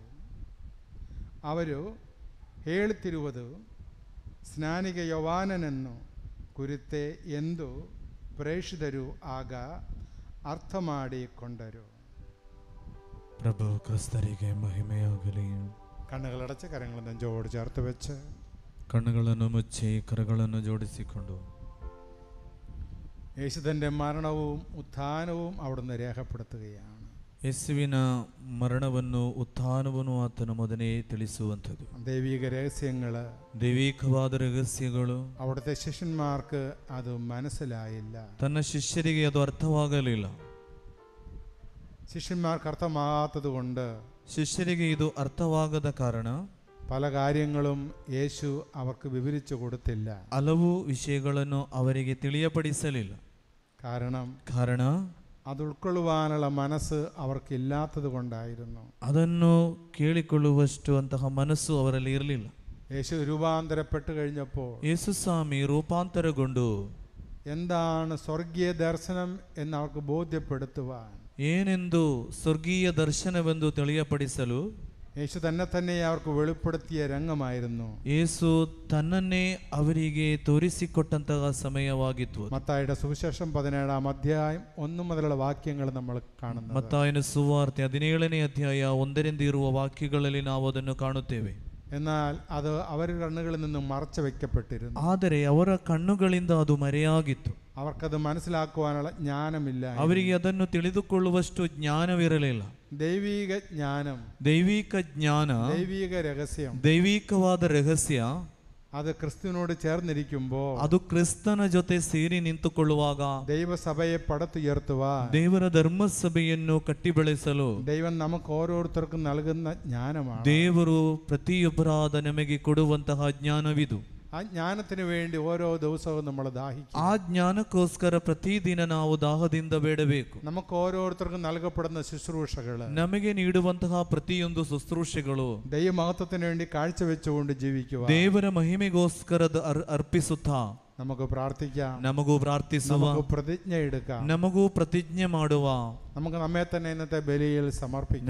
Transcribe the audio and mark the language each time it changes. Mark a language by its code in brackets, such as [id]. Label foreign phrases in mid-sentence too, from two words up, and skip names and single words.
[kn] ಅವರು ಹೇಳುತ್ತಿರುವುದು ಸ್ನಾನಿಕ ಯೋಹಾನನನ್ನು ಕುರಿತೇ ಎಂದು ಪ್ರೇಷಿತರು ಆಗ ಅರ್ಥ ಮಾಡಿಕೊಂಡರು. ಪ್ರಭು ಕ್ರಿಸ್ತರಿಗೆ ಮಹಿಮೆಯಾಗಲಿ. [ml] കണ്ണുകളടച്ച് കരങ്ങൾ നെഞ്ചോട് ചേർത്ത് വെച്ച് [kn] ಕಣ್ಣುಗಳನ್ನು ಮುಚ್ಚಿ ಕರಗಳನ್ನು ಜೋಡಿಸಿಕೊಂಡು [ml] യേശു തൻ്റെ മരണവും ഉത്ഥാനവും അവിടുന്ന് രേഖപ്പെടുത്തുകയാണ്. [kn] ಯೇಸುವಿನ ಮರಣವನ್ನು ಉತ್ಥಾನವನ್ನು ಆತನು ಮೊದಲೇ ತಿಳಿಸುವಂಥದ್ದು. [ml] ദൈവിക രഹസ്യങ്ങൾ, [kn] ದೈವಿಕವಾದ ರಹಸ್ಯಗಳು [ml] അവിടുത്തെ ശിഷ്യന്മാർക്ക് അത് മനസ്സിലായില്ല. [kn] ತನ್ನ ಶಿಷ್ಯರಿಗೆ ಅದು ಅರ್ಥವಾಗಲಿಲ್ಲ. [ml] ശിഷ്യന്മാർക്ക് അർത്ഥമാകാത്തത് കൊണ്ട് [kn] ಶಿಷ್ಯರಿಗೆ ಇದು ಅರ್ಥವಾಗದ ಕಾರಣ [ml] പല കാര്യങ്ങളും യേശു അവർക്ക് വിവരിച്ചു കൊടുത്തില്ല. [kn] ಹಲವು ವಿಷಯಗಳನ್ನು ಅವರಿಗೆ ತಿಳಿಯಪಡಿಸಲಿಲ್ಲ. [ml] കാരണ അത് ഉൾക്കൊള്ളുവാനുള്ള മനസ്സ് അവർക്കില്ലാത്തത് കൊണ്ടായിരുന്നു. [kn] ಅದನ್ನು ಕೇಳಿಕೊಳ್ಳುವಷ್ಟು ಅಂತಹ ಮನಸ್ಸು ಅವರಲ್ಲಿ ಇರಲಿಲ್ಲ. [ml] യേശു രൂപാന്തരപ്പെട്ട് കഴിഞ്ഞപ്പോൾ [kn] ಯೇಸು ಸ್ವಾಮಿ ರೂಪಾಂತರಗೊಂಡು [ml] എന്താണ് സ്വർഗീയ ദർശനം എന്ന് അവർക്ക് ബോധ്യപ്പെടുത്തുവാൻ, [kn] ಏನೆಂದು ಸ್ವರ್ಗೀಯ ದರ್ಶನವೆಂದು ತಿಳಿಯಪಡಿಸಲು [ml] യേശു തന്നെ അവർക്ക് വെളിപ്പെടുത്തിയ രംഗമായിരുന്നു. [kn] ಯೇಸು ತನ್ನನ್ನೇ ಅವರಿಗೆ ತೋರಿಸಿಕೊಟ್ಟಂತಹ ಸಮಯವಾಗಿತ್ತು. [ml] മത്തായിയുടെ സുവിശേഷം 17-ാം അധ്യായം 1 മുതലുള്ള വാക്യങ്ങൾ നമ്മൾ കാണുന്നു. [kn] ಮತ್ತಾಯನ ಸುವಾರ್ತೆ 17ನೇ ಅಧ್ಯಾಯ 1ರಿಂದ ಇರುವ ವಾಕ್ಯಗಳಲ್ಲಿ ನಾವು ಅದನ್ನು ಕಾಣುತ್ತೇವೆ. [ml] എന്നാൽ അത് അവരുടെ കണ്ണുകളിൽ നിന്നും മറച്ചു വെക്കപ്പെട്ടിരുന്നു. [kn] ಆದರೆ ಅವರ ಕಣ್ಣುಗಳಿಂದ ಅದು ಮರೆಯಾಗಿತ್ತು. [ml] അവർക്കത് മനസ്സിലാക്കുവാനുള്ള ജ്ഞാനമില്ല. [kn] ಅವರಿಗೆ ಅದನ್ನು ತಿಳಿದುಕೊಳ್ಳುವಷ್ಟು ಜ್ಞಾನವಿರಲಿಲ್ಲ. [ml] ദൈവിക ജ്ഞാനം, [kn] ದೈವಿಕ ಜ್ಞಾನ, [ml] ദൈവിക രഹസ്യം, [kn] ದೈವಿಕವಾದ ರಹಸ್ಯ [ml] അത് ക്രിസ്തുവിനോട് ചേർന്നിരിക്കുമ്പോൾ, [kn] ಅದು ಕ್ರಿಸ್ತನ ಜೊತೆ ಸೇರಿ ನಿಂತುಕೊಳ್ಳುವಾಗ [ml] ദൈവസഭയെ പടുത്തുയർത്തുവാൻ, [kn] ದೇವರ ಧರ್ಮಸಭೆಯನ್ನು ಕಟ್ಟಿ ಬೆಳೆಸಲು [ml] ദൈവം നമുക്ക് ഓരോരുത്തർക്കും നൽകുന്ന ജ്ഞാനമാണ്. [kn] ದೇವರು ಪ್ರತಿಯೊಬ್ಬರಾದ ನಮಗೆ ಕೊಡುವಂತಹ ಜ್ಞಾನವಿದು. [ml] ആ ജ്ഞാനത്തിന് വേണ്ടി ഓരോ ദിവസവും നമ്മൾ ദാഹിക്കും. [kn] ಆ ಜ್ಞಾನಕ್ಕೋಸ್ಕರ ಪ್ರತಿದಿನ ನಾವು ದಾಹದಿಂದ ಬೇಡಬೇಕು. [ml] നമുക്ക് ഓരോരുത്തർക്കും നൽകപ്പെടുന്ന ശുശ്രൂഷകൾ, [kn] ನಮಗೆ ನೀಡುವಂತಹ ಪ್ರತಿಯೊಂದು ಶುಶ್ರೂಷೆಗಳು [ml] ദൈവമഹത്വത്തിന് വേണ്ടി കാഴ്ചവെച്ചുകൊണ്ട് ജീവിക്കുക. [kn] ದೇವರ ಮಹಿಮೆಗೋಸ್ಕರ ಅರ್ಪಿಸುತ್ತಾ [ml] നമുക്ക് പ്രാർത്ഥിക്കാം, [kn] ನಮಗೂ ಪ್ರಾರ್ಥಿಸುವ, [ml] നമുക്ക് പ്രതിജ്ഞ എടുക്കാം, [kn] ನಮಗೂ ಪ್ರತಿಜ್ಞೆ ಮಾಡುವ, [ml] നമുക്ക് നമ്മെ തന്നെ ഇന്നത്തെ ബലിയിൽ സമർപ്പിക്കാം.